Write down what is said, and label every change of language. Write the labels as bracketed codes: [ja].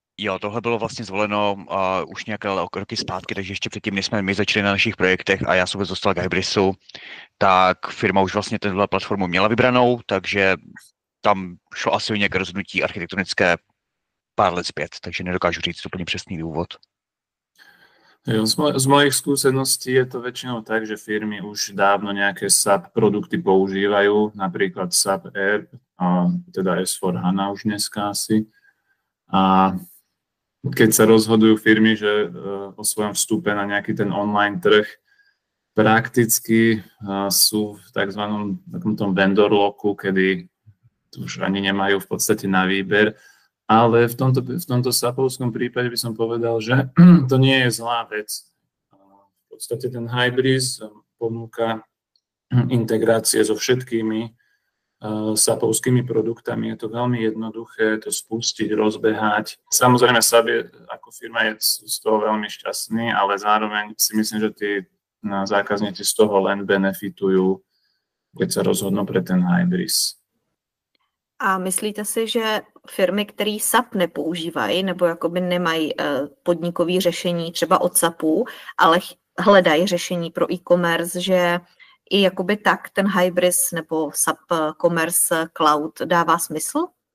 [cs] Jo, tohle bylo vlastně zvoleno už nějaké roky zpátky, takže ještě předtím, než jsme my začali na našich projektech a já jsem vůbec dostal k Hybrisu, tak firma už vlastně tenhle platformu měla vybranou, takže tam šlo asi o nějaké rozhodnutí architektonické pár let zpět, takže nedokážu říct úplně přesný důvod. [sk] Jo, z mojich skúseností je to väčšinou tak, že firmy už dávno nejaké SAP produkty používajú, napríklad SAP App, teda S4HANA už dneska asi. A keď sa rozhodujú firmy, že o svojom vstupe na nejaký ten online trh, prakticky sú v takzvanom takomto vendor locku, kedy už ani nemajú v podstate na výber. Ale v tomto SAPovskom prípade by som povedal, že to nie je zlá vec. V podstate ten Hybris ponúka integrácie so všetkými SAPovskými produktami. Je to veľmi jednoduché to spustiť, rozbehať. Samozrejme, SAP ako firma je z toho veľmi šťastný, ale zároveň si myslím, že tí zákazníci z toho len benefitujú, keď sa rozhodnú pre ten Hybris. [cs] A myslíte si, že firmy, které SAP nepoužívají nebo jakoby nemají podnikové řešení třeba od SAPu, ale hledají řešení pro e-commerce, že i jakoby tak ten Hybris nebo SAP Commerce Cloud dává smysl?